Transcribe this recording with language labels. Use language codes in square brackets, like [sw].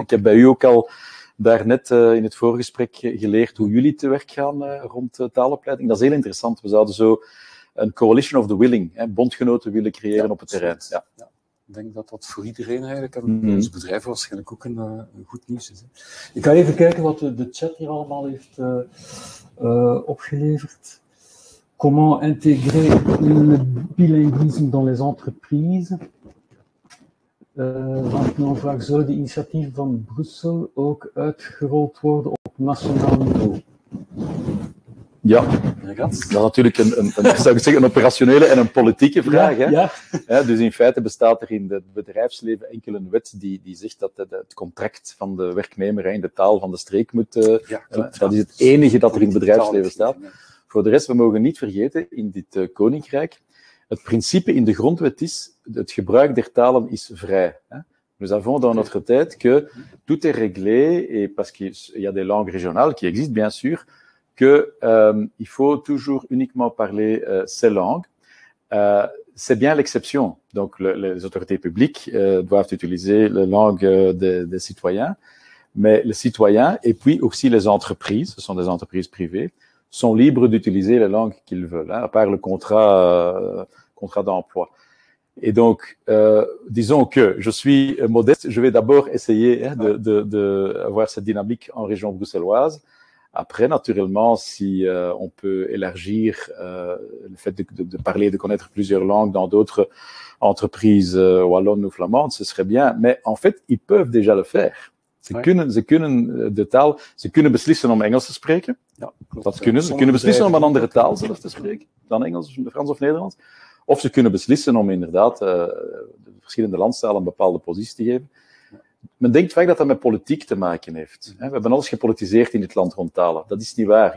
[nl] Ik heb bij u ook al daarnet in het voorgesprek geleerd hoe jullie te werk gaan rond taalopleiding. Dat is heel interessant. We zouden zo een [en] coalition of the willing, [nl] bondgenoten willen creëren op het terrein. Ja. Ja. Ik denk dat dat voor iedereen eigenlijk, en onze bedrijven waarschijnlijk ook een goed nieuws is. Ik ga even kijken wat de chat hier allemaal heeft opgeleverd. [fr] Comment intégrer le bilinguisme dans les entreprises? [nl] Dan vraag, zullen de initiatieven van Brussel ook uitgerold worden op nationaal niveau? Ja, dat is natuurlijk zou ik zeggen, een operationele en een politieke vraag. Ja, dus in feite bestaat er in het bedrijfsleven enkel een wet die zegt dat het contract van de werknemer in de taal van de streek moet. Dat is het enige dat er in het bedrijfsleven staat. Voor de rest, we mogen niet vergeten, in dit koninkrijk, het principe in de grondwet is, het gebruik der talen is vrij. [fr] Nous avons dans notre tête que tout est réglé, et parce qu'il y a des langues régionales qui existent, bien sûr, il faut toujours uniquement parler ces langues. C'est bien l'exception. Donc, les autorités publiques doivent utiliser la langue des citoyens, mais les citoyens, et puis aussi les entreprises, ce sont des entreprises privées, sont libres d'utiliser la langue qu'ils veulent, à part le contrat d'emploi. Et donc, disons que je suis modeste, je vais d'abord essayer de avoir cette dynamique en région bruxelloise. Après, naturellement, si on peut élargir le fait de parler, de connaître plusieurs langues dans d'autres entreprises wallonnes ou flamandes, ce serait bien. Mais en fait, ils peuvent déjà le faire. [nl] Ze kunnen de taal, ze kunnen beslissen om Engels te spreken. Ja, dat kunnen ze. Ze kunnen beslissen om een andere taal zelf te spreken dan Engels, Frans of Nederlands. Of ze kunnen beslissen om inderdaad de verschillende landstalen een bepaalde positie te geven. Men denkt vaak dat dat met politiek te maken heeft. We hebben alles gepolitiseerd in dit land rond talen. Dat is niet waar.